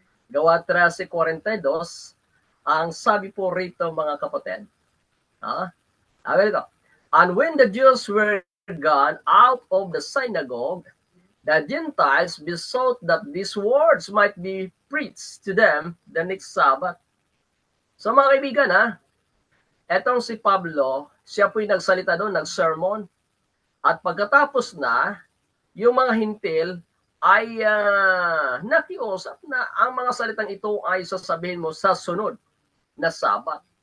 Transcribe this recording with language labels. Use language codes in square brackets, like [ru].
[tl] Gawa 13:42, ang sabi po rito mga kapatid. [en] And when the Jews were gone out of the synagogue, the Gentiles besought that these words might be preached to them the next Sabbath. [tl] So mga kaibigan, etong si Pablo, siya po'y nagsalita doon, nag-sermon. At pagkatapos na, yung mga hintil ay nakiusap na ang mga salitang ito ay sasabihin mo sa sunod na Sabat.